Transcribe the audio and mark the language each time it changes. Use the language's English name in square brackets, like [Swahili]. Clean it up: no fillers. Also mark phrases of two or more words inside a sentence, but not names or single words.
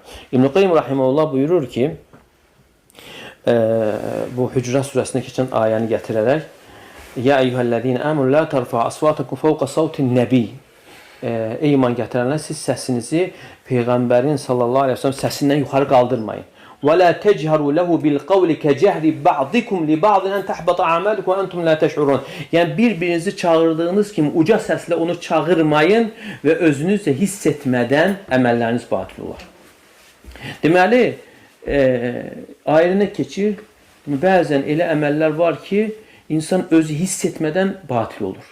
[Azerbaijani] İbn-i Qayyim rahimehullah buyurur ki, bu Hücurat surəsində keçən ayəni gətirərək, [Arabic] يا أيها الذين آمنوا لا ترفعوا أصواتكم فوق صوت النبي. [Azerbaijani] Ey iman gətirənlər, siz səsinizi Peyğəmbərin [Arabic] صلى الله عليه وسلم [Azerbaijani] səsindən yuxarı qaldırmayın. [Arabic] وَلَا تَجْهَرُوا لَهُ بِالْقَوْلِ كَجَهْرِ بَعْضِكُمْ لِبَعْضٍ أَنْ تَحْبَطَ أَعْمَالُكُمْ وَأَنْتُمْ لَا تَشْعُرُونَ. [Azerbaijani] Yəni bir-birinizi çağırdığınız kimi uca səslə onu çağırmayın və özünüz də hiss etmədən əməlləriniz batil olar. Deməli, ayrına keçir. Bəzən elə əməllər var ki, insan özü hiss etmədən batil olur.